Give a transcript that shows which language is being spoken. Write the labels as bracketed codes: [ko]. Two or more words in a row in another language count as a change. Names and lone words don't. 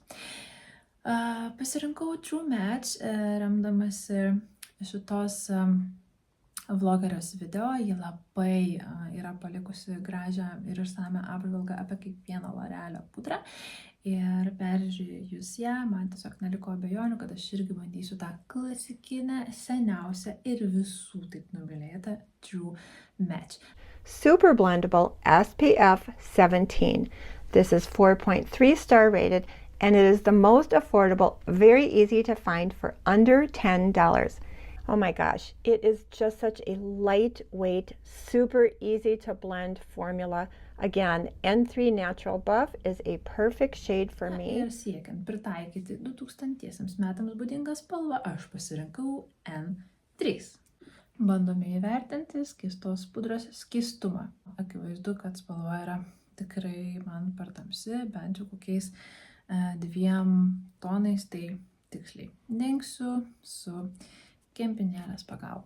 [lt] Pasirinkau True Match, remdamasi šitos vlogerės video. Ji labai yra palikusi gražią ir išsamią apžvalgą apie kiekvieną L'Orealio pudrą. Ir peržiūrėjus ją, man tiesiog neliko abejonių, kad aš irgi bandysiu tą klasikinę, seniausią ir visų taip numylėtą True Match. [en] Super blendable SPF 17. This is 4.3 star rated and it is the most affordable, very easy to find for under $10. Oh my gosh, it is just such a lightweight, super easy to blend formula. Again, N3 Natural Buff is a perfect shade for me. [lt] Ir siekiant pritaikyti 2000 metams būdingą spalvą, aš pasirinkau N3. Bandome įvertinti skystos pudros skystumą. Akivaizdu, kad spalva yra tikrai man per tamsi, bent jau kokiais 2 tonais, tai tiksliai dengsiu su kempinėlės pagalba.